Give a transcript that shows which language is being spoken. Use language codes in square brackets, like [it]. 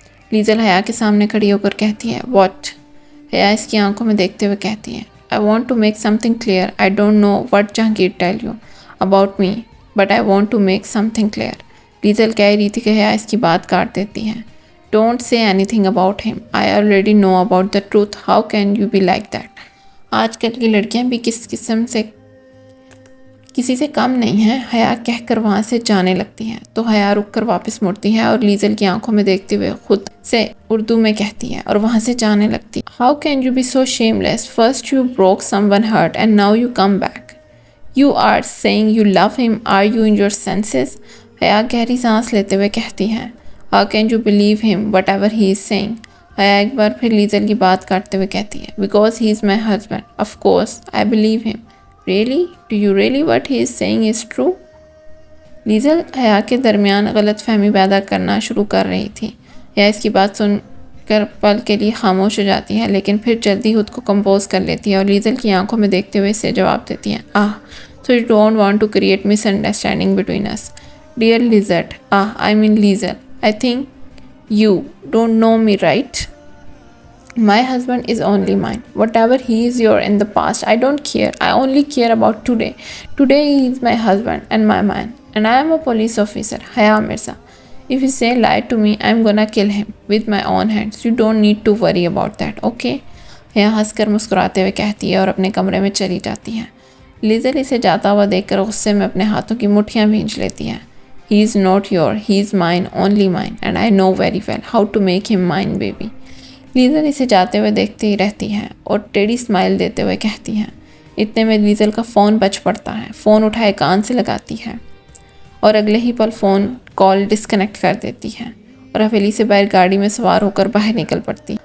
[ur] لیزل حیا کے سامنے کھڑی ہو کر کہتی ہے، [en] What؟ [ur] حیا اس کی آنکھوں میں دیکھتے ہوئے کہتی ہے، [en] I want to make something clear۔ I don't know what Jahangir tell you about me but I want to make something clear۔ [ur] لیزل کہہ رہی تھی کہ حیا اس کی بات کاٹ دیتی ہے۔ [en] Don't say anything about him۔ I already know about the truth۔ How can you be like that؟ [ur] آج کل کی لڑکیاں بھی کس قسم سے کسی سے کم نہیں ہے، حیا کہہ کر وہاں سے جانے لگتی ہے تو حیا رک کر واپس مڑتی ہے اور لیزل کی آنکھوں میں دیکھتے ہوئے خود سے اردو میں کہتی ہے اور وہاں سے جانے لگتی ہے. [en] How can you be so shameless? First you broke someone hurt and now you come back. You are saying you love him. Are you in your senses? [ur] حیا گہری سانس لیتے ہوئے کہتی ہے. [en] How can you believe him whatever he is saying? [ur] حیا ایک بار پھر لیزل کی بات کاٹتے ہوئے کہتی ہے. [en] Because he is my husband. Of course I believe him. Really? Do you really what he is saying is true? [ur] لیزل حیا کے درمیان غلط فہمی پیدا کرنا شروع کر رہی تھی. حیا اس کی بات سن کر پل کے لیے خاموش ہو جاتی ہے لیکن پھر جلدی خود کو کمپوز کر لیتی ہے اور لیزل کی آنکھوں میں دیکھتے ہوئے اسے جواب دیتی ہے. [en] So you don't want to create misunderstanding between us. Dear Lizette, I mean Lizel, I think you don't know me, right? My husband is only mine. Whatever he is your in the past, I don't care. I only care about today. Today he is my husband and my man. And I am a police officer, Haya Mirza. If you say lie to me, I'm gonna kill him with my own hands. You don't need to worry about that, okay? [ur] Haya ہنس کر مسکراتے ہوئے کہتی ہے اور اپنے کمرے میں چلی جاتی ہے. لیزل اسے جاتا ہوا دیکھ کر غصے میں اپنے ہاتھوں کی مٹھیاں بھینچ لیتی ہے. [en] He is not your, he is mine, only mine. And I know very well how to make him mine, baby. [ur] لیزل اسے جاتے ہوئے دیکھتی ہی رہتی ہے اور ٹیڑھی اسمائل دیتے ہوئے کہتی ہے. اتنے میں لیزل کا فون بج پڑتا ہے. فون اٹھائے کان سے لگاتی ہے اور اگلے ہی پل فون کال ڈسکنیکٹ کر دیتی ہے اور حویلی سے باہر گاڑی میں سوار ہو کر باہر نکل پڑتی.